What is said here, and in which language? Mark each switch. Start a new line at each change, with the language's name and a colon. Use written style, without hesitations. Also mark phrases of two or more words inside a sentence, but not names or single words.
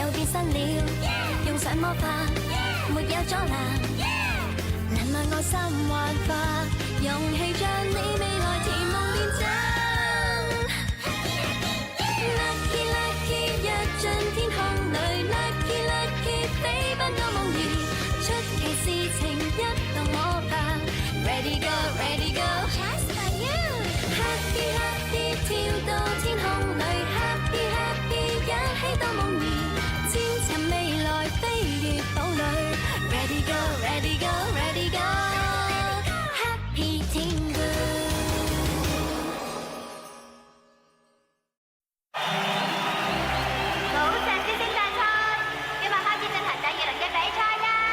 Cantonese: 變身了，用上魔法沒有阻攔，能愛我心幻化，勇氣將你未來甜夢變真。
English: Lucky Lucky
Cantonese: 躍進天空裏
English: Lucky Lucky
Cantonese: 飛奔到夢兒，出奇事情一動我吧
English: Ready go Ready go Just for you。 Happy Happy
Cantonese: 跳到天空裏
English: Happy Happy
Cantonese: 一起到夢兒，千尋未來飛越堡壘
English: Ready go Ready go Ready go Happy
Cantonese: 天空。寶石之星大賽今日開始進行第二輪嘅比賽啦！